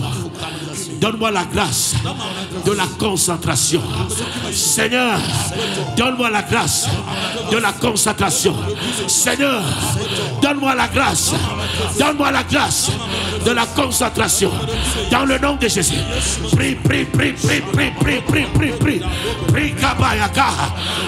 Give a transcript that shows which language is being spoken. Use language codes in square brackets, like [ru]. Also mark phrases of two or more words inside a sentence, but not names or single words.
[fr] Donne-moi la grâce de la concentration. Seigneur, donne-moi la grâce de la concentration. Seigneur, donne-moi la grâce. Donne-moi la grâce de la concentration. Dans le nom de Jésus. Prie, prie, prie, prie, prie, prie, prie, prie, prie.